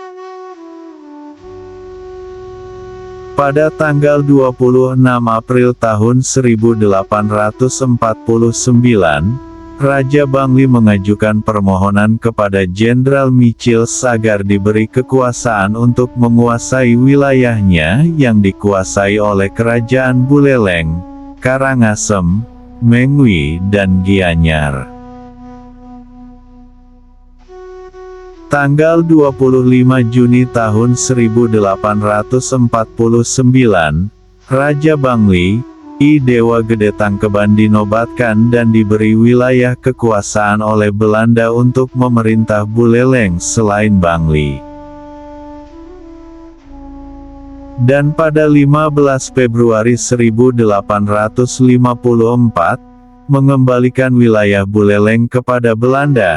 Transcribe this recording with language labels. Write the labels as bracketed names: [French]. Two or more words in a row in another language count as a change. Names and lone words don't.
[Indonesian] Pada tanggal 26 April tahun 1849, Raja Bangli mengajukan permohonan kepada Jenderal Mitchell agar diberi kekuasaan untuk menguasai wilayahnya yang dikuasai oleh Kerajaan Buleleng, Karangasem, Mengwi dan Gianyar. Tanggal 25 Juni tahun 1849, Raja Bangli, I Dewa Gede Tangkeban dinobatkan dan diberi wilayah kekuasaan oleh Belanda untuk memerintah Buleleng selain Bangli. Dan pada 15 Februari 1854, mengembalikan wilayah Buleleng kepada Belanda.